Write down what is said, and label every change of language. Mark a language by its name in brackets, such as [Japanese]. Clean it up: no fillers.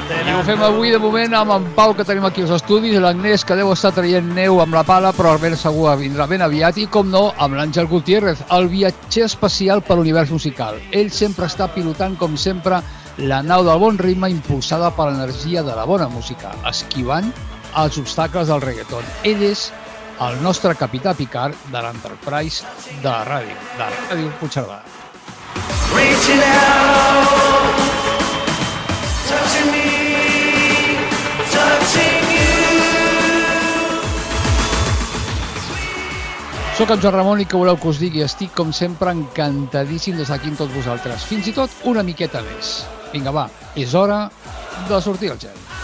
[Catalan] I ho fem avui de moment amb en Pau, que tenim aquí als estudis, l'Agnès, que deu estar traient neu amb la pala, però ben segur vindrà ben aviat, i com no, amb l'Àngel Gutiérrez, el viatger especial per l'univers musical. Ell sempre està pilotant, com sempre, la nau del bon ritme impulsada per l'energia de la bona música, esquivant els obstacles del reggaeton. Ell és el nostre capità Picard de l'Enterprise de la ràdio Puigcerdà. [English] Reaching out, touching me, touching you. [Catalan] Soc en Joan Ramon i que voleu que us digui, estic com sempre encantadíssim d'estar aquí amb tots vosaltres, fins i tot una miqueta més. Vinga, va, és hora de sortir al gel.